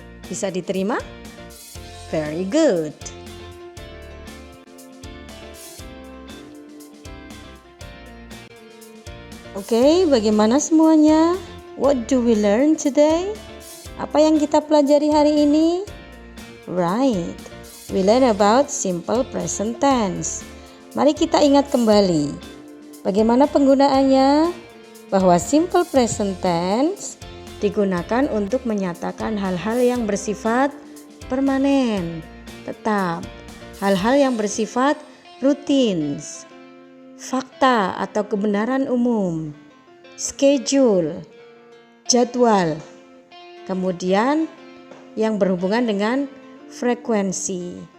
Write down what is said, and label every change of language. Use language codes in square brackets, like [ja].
[id] Bisa diterima? [en] Very good. [id] Oke, bagaimana semuanya? [en] What do we learn today? [id] Apa yang kita pelajari hari ini? [en] Right, we learn about simple present tense. [id] Mari kita ingat kembali. Bagaimana penggunaannya? Bahwa simple present tense digunakan untuk menyatakan hal-hal yang bersifat permanen, tetap, hal-hal yang bersifat rutin, fakta atau kebenaran umum, schedule, jadwal, kemudian yang berhubungan dengan frekuensi.